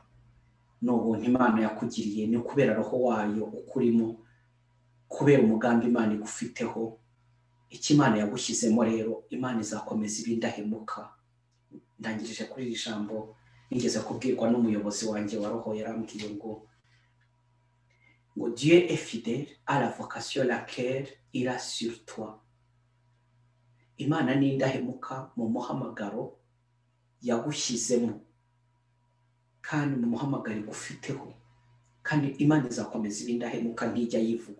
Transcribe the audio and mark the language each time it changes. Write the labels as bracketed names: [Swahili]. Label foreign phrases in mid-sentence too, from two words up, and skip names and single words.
[Kinyarwanda] N'ubuntu Imana yakugiriye, ni kubera roho wayo ukurimo, kubera umugambi Imana igufiteho. Icyo Imana yagushyizemo rero, Imana izakomeza ibindahemuka. Ndangirije kuri iri jambo nigeze kubwirwa n'umuyobozi wanjye wa roho, yarambwiye ngo [French] Dieu est fidèle à la vocation laquelle il a sur toi. [Kinyarwanda] Imana ni indahemuka mu muhamagaro yagushyizemo, kandi mu muhamagaro igufiteho, kandi Imana izakomeza ibindahemuka, ntijya yivuga.